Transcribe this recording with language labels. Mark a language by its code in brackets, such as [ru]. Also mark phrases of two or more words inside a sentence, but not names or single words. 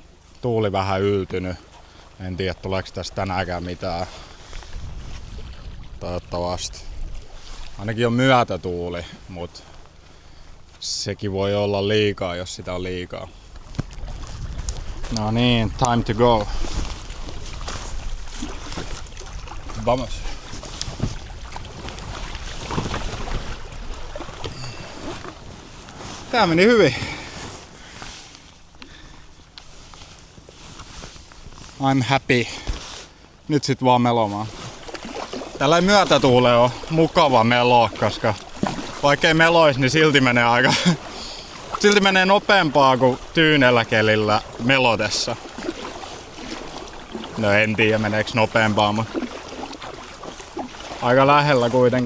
[fi] Tuuli vähän yltynyt. En tiedä tuleeko tästä tänäänkään mitään. Toivottavasti. Ainakin on myötätuuli, mut sekin voi olla liikaa, jos sitä on liikaa. No niin, [en] time to go. Vamos. [fi] Tää meni hyvin. [en] I'm happy. [fi] Nyt sit vaan melomaan. Tällä myötätuule on mukava meloa, koska vaikkei melois, niin silti menee nopeampaa kuin tyynellä kelillä melodessa. No en tiedä meneekö nopeampaa, mutta aika lähellä kuitenkin.